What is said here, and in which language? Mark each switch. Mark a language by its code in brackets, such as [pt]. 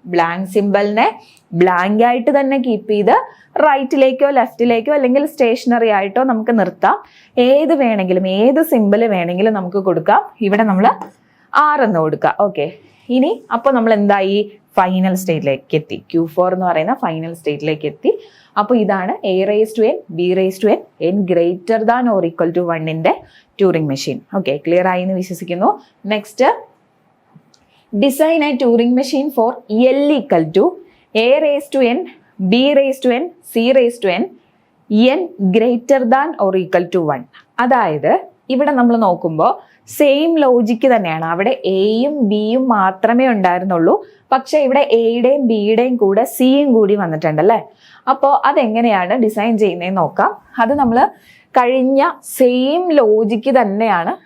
[ml] Blank സിമ്പലിനെ blank ആയിട്ട് തന്നെ keep ചെയ്ത് റൈറ്റിലേക്കോ ലെഫ്റ്റിലേക്കോ അല്ലെങ്കിൽ സ്റ്റേഷനറി ആയിട്ടോ നമുക്ക് നിർത്താം. ഏത് സിമ്പൽ വേണമെങ്കിലും നമുക്ക് കൊടുക്കാം. ഇവിടെ നമ്മൾ 6 എന്ന് കൊടുക്കാം. ഓക്കെ, ഇനി അപ്പോൾ നമ്മൾ എന്തായി? ഫൈനൽ സ്റ്റേറ്റിലേക്ക് എത്തി. Q4 എന്ന് പറയുന്ന ഫൈനൽ സ്റ്റേറ്റിലേക്ക് എത്തി. അപ്പോൾ ഇതാണ് [en] A⁻n B⁻n n greater than or equal to 1 [ml] Turing machine. Okay, clear ആയി എന്ന് വിശ്വസിക്കുന്നു. [en] Next, design a Turing machine for L equal to A⁻n B⁻n C⁻n n greater than or equal to 1. [ml] അതായത് ഇവിടെ നമ്മൾ നോക്കുമ്പോൾ സെയിം ലോജിക്ക് തന്നെയാണ്. അവിടെ എയും ബിയും മാത്രമേ ഉണ്ടായിരുന്നുള്ളൂ. പക്ഷെ ഇവിടെ എയുടെയും ബിയുടെയും കൂടെ സിയും കൂടി വന്നിട്ടുണ്ട് അല്ലേ. അപ്പോൾ അതെങ്ങനെയാണ് ഡിസൈൻ ചെയ്യുന്നതെന്ന് നോക്കാം. അത് നമ്മൾ കഴിഞ്ഞ സെയിം ലോജിക്ക് തന്നെയാണ്.